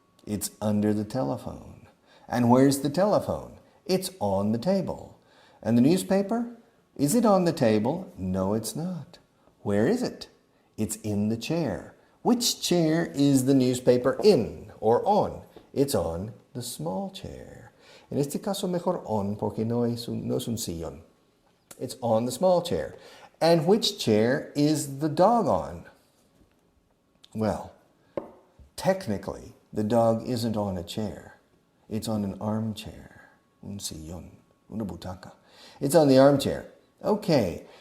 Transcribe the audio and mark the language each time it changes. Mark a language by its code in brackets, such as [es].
[en] It's under the telephone. And where's the telephone? It's on the table. And the newspaper? Is it on the table? No, it's not. Where is it? It's in the chair. Which chair is the newspaper in or on? It's on the small chair. [es] En este caso mejor on porque no es un sillón. [en] It's on the small chair. And which chair is the dog on? Well, technically, the dog isn't on a chair. It's on an armchair. [es] Un sillón. Una butaca. [en] It's on the armchair. Okay.